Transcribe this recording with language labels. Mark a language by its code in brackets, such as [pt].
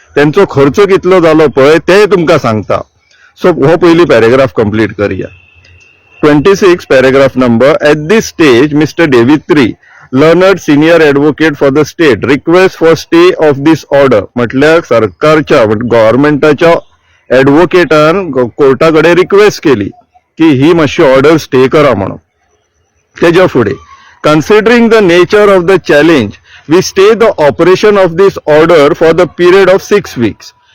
[gom] तेंचो खर्च कितलो जालो पळय ते तुमकां सांगता. सो हो पयली पॅरेग्राफ कंप्लीट करया. 26 पॅरेग्राफ नंबर. [en] At this stage mister Devitri learned senior advocate for the state request for stay of this order. [gom] म्हटल्यार सरकारच्या गव्हर्नमेंटाच्या एडवोकेटान कोर्टाकडे रिक्वेस्ट केली की ही मातशी ऑर्डर स्टे करा म्हणून. तेज्या फुडें [en] Considering the nature of the challenge we stay the operation of this order for the period of 6 weeks.